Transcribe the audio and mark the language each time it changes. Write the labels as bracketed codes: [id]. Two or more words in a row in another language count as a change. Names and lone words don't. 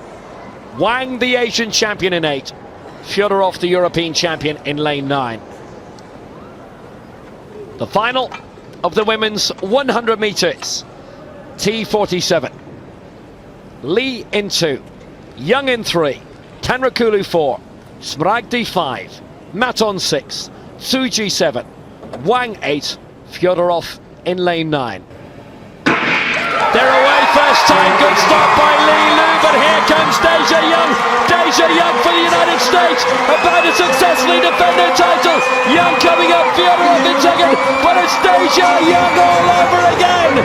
[en] Wang, the Asian champion in 8. Fyodorov, the European champion in lane 9. The final of the women's 100 metres. T47. Lee in 2. Young in 3. Tanrakulu 4. Smaragdi 5. Maton 6. Tsuji 7. Wang 8. Fyodorov in lane 9. They're away first time, good start by Li Lu, but here comes Deja Young. Deja Young for the United States, about to successfully defend her title. Young coming up, Fyodorov in second, but it's Deja Young all over again.